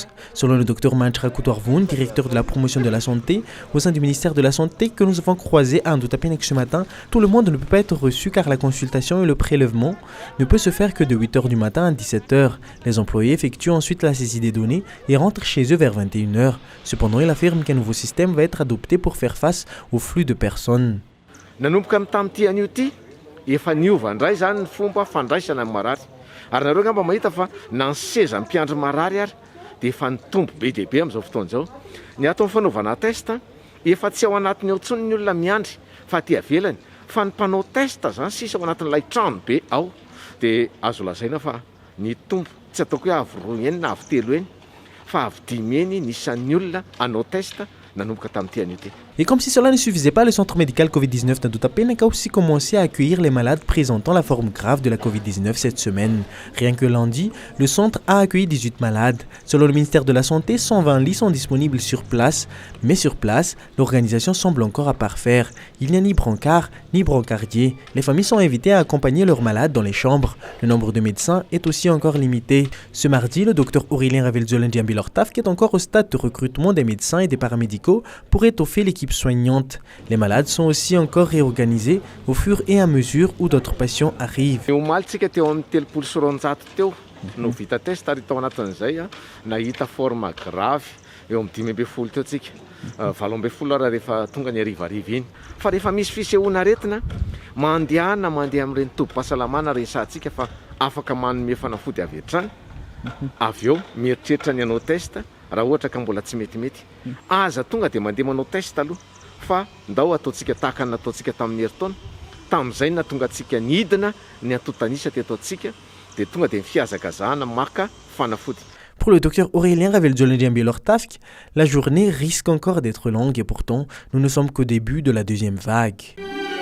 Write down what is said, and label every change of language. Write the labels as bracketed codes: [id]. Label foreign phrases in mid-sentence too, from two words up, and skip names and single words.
[fr] Selon le docteur Manchra Koutorvoun, directeur de la promotion de la santé au sein du ministère de la Santé que nous avons croisé à Ndoutapenak ce matin, tout le monde ne peut pas être reçu car la consultation et le prélèvement ne peut se faire que de 8h du matin à 17h. Les employés effectuent ensuite la saisie des données et rentrent chez eux vers 21h. Cependant, il affirme qu'un nouveau système va être adopté pour faire face au flux de personnes. [mg] Efa niova ndray zany ny fomba fandraisana amin'ny marary ary nareo ngamba mahita fa na ny seza mpiandry marary ary dia efa nitombo be dia be amin'izao fotoana izao. Ny atao fanaovana testa efa tsy ao anatiny ao intsony ny olona miandry fa aty avelany fa ny mpanao testa zany sisa ao anatin'ilay trano be ao dia azo lazaina fa nitombo tsy ataoko hoe avy roa eny na avy telo eny fa avy dimy eny nisan'ny olona anao testa. [fr] Et comme si cela ne suffisait pas, le centre médical Covid-19 d'Ndoutapenak a aussi commencé à accueillir les malades présentant la forme grave de la Covid-19 cette semaine. Rien que lundi, le centre a accueilli 18 malades. Selon le ministère de la Santé, 120 lits sont disponibles sur place. Mais sur place, l'organisation semble encore à parfaire. Il n'y a ni brancard, ni brancardier. Les familles sont invitées à accompagner leurs malades dans les chambres. Le nombre de médecins est aussi encore limité. Ce mardi, le docteur Aurélien Ravilzolandiambilortaf, qui est encore au stade de recrutement des médecins et des paramédicaux, pour étoffer l'équipe soignante. Les malades sont aussi encore réorganisés au fur et à mesure où d'autres patients arrivent. [mg] Eo amin'ny 5 ambin'ny folo teo tsika 7 ambin'ny folo ara rehefa tonga ny arivariva iny fa rehefa misy fisehoana aretina mandeha amin'ireny tobi-pahasalamana resantsika fa afaka manome fanafody avy hatrany avy eo mieritreritra ny anao testa raha ohatra ka mbola tsy metimety aza tonga dia mandeha manao testa aloha fa ndao ataontsika tahaka ny nataontsika tamin'ny herintaona tamin'izay na tonga antsika nidina ny antotanisa teto antsika dia tonga dia fiazakazahana maka fanafody. [fr] Pour le docteur Aurélien Ravilzolandiambilortaf, la journée risque encore d'être longue et pourtant, nous ne sommes qu'au début de la deuxième vague.